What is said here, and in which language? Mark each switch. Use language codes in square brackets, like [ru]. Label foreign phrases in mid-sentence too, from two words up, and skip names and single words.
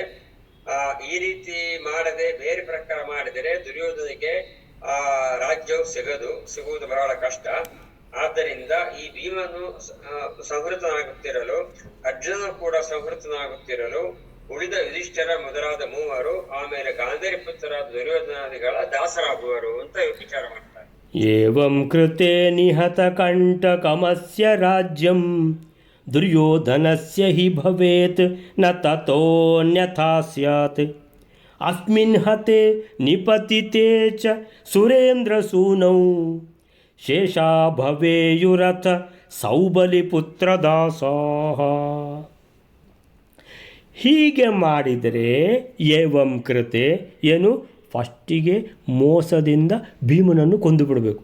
[kn] ಈ ರೀತಿ ಮಾಡದೆ ಬೇರೆ ಪ್ರಕಾರ ಮಾಡಿದರೆ ದುರ್ಯೋಧನಿಗೆ ಆ ರಾಜ್ಯವು ಸಿಗುವುದು ಬಹಳ ಕಷ್ಟ. ಆದ್ದರಿಂದ ಈ ಭೀಮನು ಸಂಹೃತನಾಗುತ್ತಿರಲು, ಅರ್ಜುನನು ಕೂಡ ಸಂಹೃತನಾಗುತ್ತಿರಲು, ಉಳಿದ ಯುಧಿಷ್ಠಿರ ಮೊದಲಾದ ಮೂವರು, ಆಮೇಲೆ ಗಾಂಧಾರಿ ಪುತ್ರರಾದ ದುರ್ಯೋಧನಾದಿಗಳ ದಾಸರಾಗುವರು ಅಂತ ವಿಚಾರ ಮಾಡ್ತಾರೆ. [sa] ಏವಂ ಕೃತೆ ನಿಹತ ಕಂಟಕಮಸ್ಯ ರಾಜ್ಯಂ ದುರ್ಯೋಧನಸ್ಯ ಹಿ ಭವೇತ್ ನ ತತೋನ್ಯಥಾ ಸ್ಯಾತ್. ಅಸ್ಮಿನ್ ಹತೆ ನಿಪತಿತೆ ಚ ಸುರೇಂದ್ರಸೂನೌ ಶೇಷಾ ಭವೇಯುರಥ ಸೌಬಲಿಪುತ್ರದಾಸಾಃ. [kn] ಹೀಗೆ ಮಾಡಿದರೆ [sa] ಏವಂ ಕೃತೆ [kn] ಏನು, ಫಸ್ಟಿಗೆ ಮೋಸದಿಂದ ಭೀಮನನ್ನು ಕೊಂದು ಬಿಡಬೇಕು.